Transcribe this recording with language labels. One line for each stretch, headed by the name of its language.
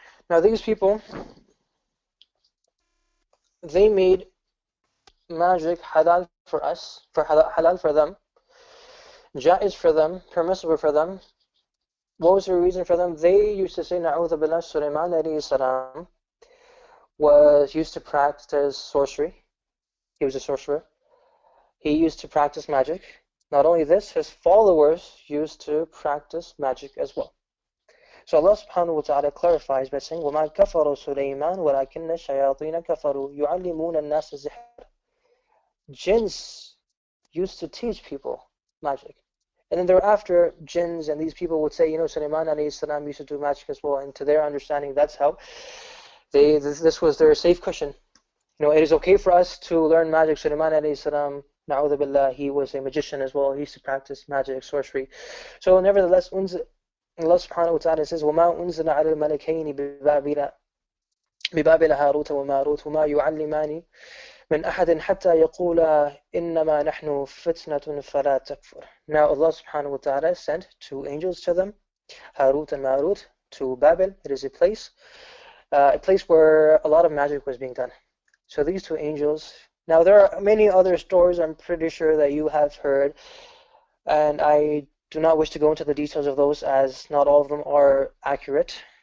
English: Now, these people, they made magic halal for us, for halal for them, jaiz for them, permissible for them. What was the reason for them? They used to say, Na'udhu billah, Sulaiman alayhi salam was used to practice sorcery. He was a sorcerer. He used to practice magic. Not only this, his followers used to practice magic as well. So Allah subhanahu wa ta'ala clarifies by saying,
Arabic: وَمَا كَفَرُوا سُلَيْمَانُ وَلَكِنَّ الشَّيَاطِينَ كَفَرُوا يُعَلِّمُونَ النَّاسَ السِّحْرَ.
English: Jinns used to teach people magic. And then thereafter, jinns and these people would say, Sulaiman alayhi salam used to do magic as well. And to their understanding, that's how this was their safe cushion. It is okay for us to learn magic. Sulaiman alayhi salam, na'udhu billah, he was a magician as well. He used to practice magic, sorcery. So nevertheless, Allah subhanahu wa ta'ala says,
Arabic: وَمَا أُنزِلَ عَلَى الْمَلَكَيْنِ بِبَابِلَ هَارُوتَ وَمَارُوتَ وَمَا يُعَلِّمَانِ مِنْ أَحَدٍ حَتَّى يَقُولَا إِنَّمَا نَحْنُ فِتْنَةٌ فَلَا تَكْفُرْ.
English: Now Allah subhanahu wa ta'ala sent 2 angels to them, Harut and Marut, to Babel. It is a place where a lot of magic was being done. So these two angels. Now there are many other stories I'm pretty sure that you have heard, and I do not wish to go into the details of those as not all of them are accurate.